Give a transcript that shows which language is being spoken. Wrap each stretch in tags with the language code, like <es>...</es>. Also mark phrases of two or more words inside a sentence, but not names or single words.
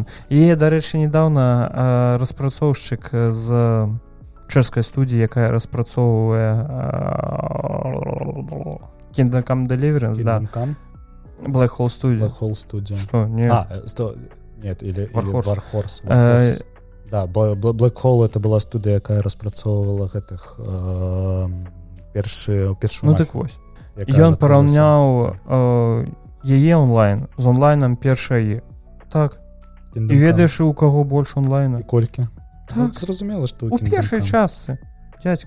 <be>І, дарэчы, недавно распрацоўшчык з чэшскай студіі, якая распрацоўвае Kingdom Come Deliverance, да. Black Hole Studio.</be> <ru>Что? Нет, или Warhorse. Да, Black Hole это была студия,</ru> <be>якая распрацоўвала гэтых першую Ну так вось. Ён параўняў яе онлайн з онлайнам першай. Так. І ведаеш, у каго больш онлайна? І колькі? Так. Зразумела, што у першай частцы, дзядзька.</be>